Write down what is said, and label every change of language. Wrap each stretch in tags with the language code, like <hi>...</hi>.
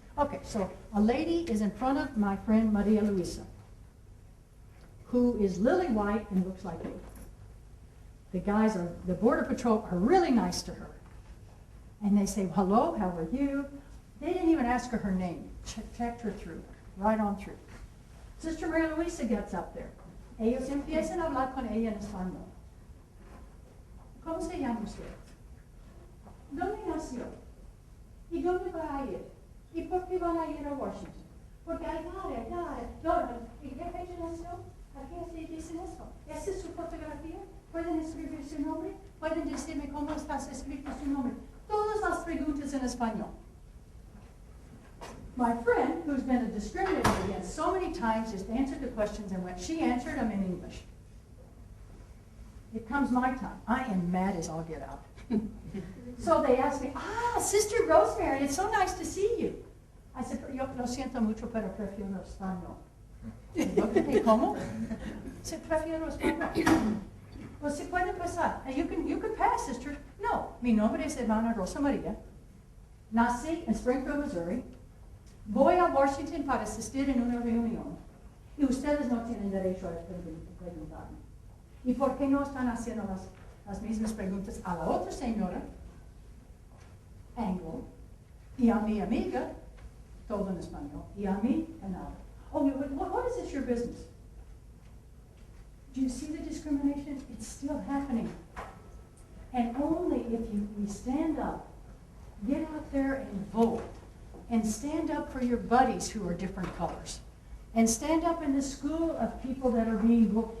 <en>Okay, so a lady is in front of my friend Maria Luisa, who is lily white and looks like me. The Border Patrol are really nice to her. And they say, hello, how are you? They didn't even ask her name. Checked her through, right on through. Sister Maria Luisa gets up there.</en> <es>Ellos empiezan a hablar con ella en español. ¿Cómo se llama usted? ¿Dónde nació? ¿Y dónde va a ir? ¿Y por qué van a ir a Washington? Porque</es> <en>I got it.</en> <es>No. ¿Y qué fecha nació? ¿A qué se dice eso? ¿Esa es su fotografía? ¿Pueden escribir su nombre? ¿Pueden decirme cómo está escrito su nombre? Todas las preguntas en español.</es> <en>My friend, who's been discriminated against so many times, just answered the questions and she answered them in English. It comes my time. I am mad as all get out. So they asked me, Sister Rosemary, it's so nice to see you. I said,</en> <es>yo lo siento mucho, pero prefiero español. Okay, ¿cómo? Se prefiero español.</es> <en>Well,</en> <es>se puede pasar.</es> <en>And you can pass, sister.</en> <es>No, mi nombre es hermana Rosa María. Nací en Springfield, Missouri. Voy a Washington para asistir en una reunión. Y ustedes no tienen derecho a preguntarme. ¿Y por qué no están haciendo las mismas preguntas a la otra señora, Anglo, y a mi amiga, todo en español, y a mí, nada?</es> <en>Oh, what is this your business? Do you see the discrimination? It's still happening. And only if we stand up, get out there and vote, and stand up for your buddies who are different colors, and stand up in the school of people that are being bullied.</en>